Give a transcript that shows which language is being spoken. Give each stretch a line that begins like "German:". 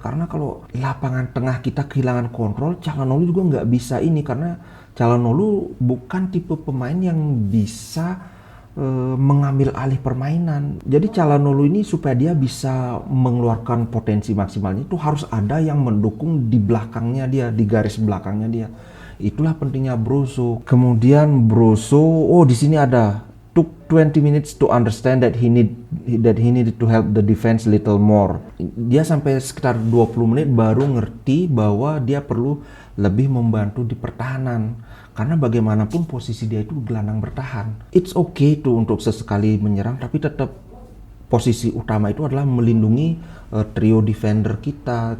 Indonesian: Karena kalau lapangan tengah kita kehilangan kontrol, Calhanoglu juga nggak bisa karena Calhanoglu bukan tipe pemain yang bisa mengambil alih permainan. Jadi Calhanoglu ini supaya dia bisa mengeluarkan potensi maksimalnya itu harus ada yang mendukung di belakangnya dia, di garis belakangnya dia. Itulah pentingnya Brozo. Kemudian Brozo, di sini ada
English: took 20 minutes to understand that he needed to help the defense little more.
Indonesian: Dia sampai sekitar 20 menit baru ngerti bahwa dia perlu lebih membantu di pertahanan. Karena bagaimanapun posisi dia itu gelandang bertahan.
English: It's okay
Indonesian: tuh untuk sesekali menyerang, tapi tetap posisi utama itu adalah melindungi trio defender kita.